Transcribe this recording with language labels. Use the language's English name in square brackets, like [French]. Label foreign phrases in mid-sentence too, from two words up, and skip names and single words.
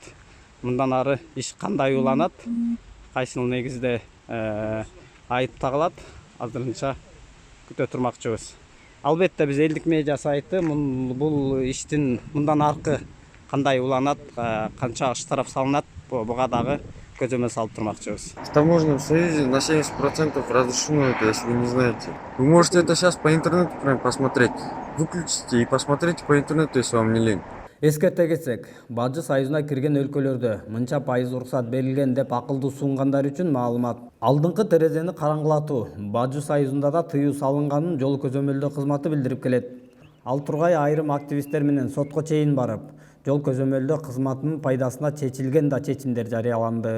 [Kyrgyz] Мындан ары иш кандай уланат, кайсыл негизде айып тагылат, азырынча күтө турмакчыбыз. Албетте биз элдик медиа сайты бул иштин мындан аркы кандай уланат, канча штраф салынат, буга дагы көзөмөл салып турмакчыбыз. [Russian] В таможенном союзе на 70% разрешено это, если вы не знаете. Вы можете это сейчас по интернету прям посмотреть. Выключите и посмотрите по интернету, если вам не лень. [Kyrgyz] Эскерте кетсек, Бажы Союзуна кирген өлкөлөрдө мынча пайыз уруксат берилген деп акылдуу сунгандар үчүн маалымат. Алдыңкы терезени караңгылатуу Бажы Союзунда да тыюу салынганын жол көзөмөлдөө кызматы билдирип келет. Ал тургай айрым активисттер менен сотко чейин барып, жол көзөмөлдөө кызматынын пайдасына чечилген да чечимдер жарыяланды.